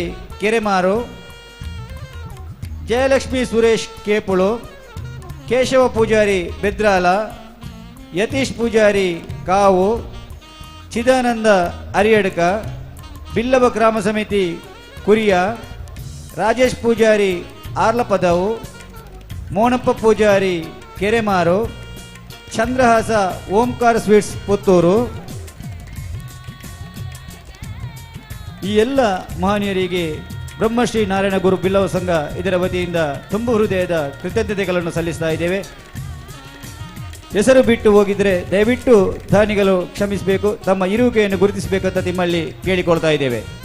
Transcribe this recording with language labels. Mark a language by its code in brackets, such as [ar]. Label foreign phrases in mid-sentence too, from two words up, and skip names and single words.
[kn] ಕೆರೆಮಾರು, ಜಯಲಕ್ಷ್ಮಿ ಸುರೇಶ್ ಕೇಪುಳು, ಕೇಶವ ಪೂಜಾರಿ ಬೆದ್ರಾಲ, ಯತೀಶ್ ಪೂಜಾರಿ ಕಾವು, ಚಿದಾನಂದ ಅರಿಯಡ್ಕ, ಬಿಲ್ಲವ ಗ್ರಾಮ ಸಮಿತಿ ಕುರಿಯ, ರಾಜೇಶ್ ಪೂಜಾರಿ ಆರ್ಲಪದವು, ಮೋನಪ್ಪ ಪೂಜಾರಿ ಕೆರೆಮಾರು, ಚಂದ್ರಹಾಸ ಓಂಕಾರ ಸ್ವೀಟ್ಸ್ ಪುತ್ತೂರು. ಈ ಎಲ್ಲ ಮಹನೀಯರಿಗೆ ಬ್ರಹ್ಮಶ್ರೀ ನಾರಾಯಣ ಗುರು ಬಿಲ್ಲವ ಸಂಘ ಇದರ ವತಿಯಿಂದ ತುಂಬು ಹೃದಯದ ಕೃತಜ್ಞತೆಗಳನ್ನು ಸಲ್ಲಿಸ್ತಾ ಇದ್ದೇವೆ. ಹೆಸರು ಬಿಟ್ಟು ಹೋಗಿದ್ರೆ ದಯವಿಟ್ಟು ದಾನಿಗಳು ಕ್ಷಮಿಸಬೇಕು, ತಮ್ಮ ಇರುವಿಕೆಯನ್ನು ಗುರುತಿಸಬೇಕಂತ ನಿಮ್ಮಲ್ಲಿ ಕೇಳಿಕೊಳ್ತಾ ಇದ್ದೇವೆ.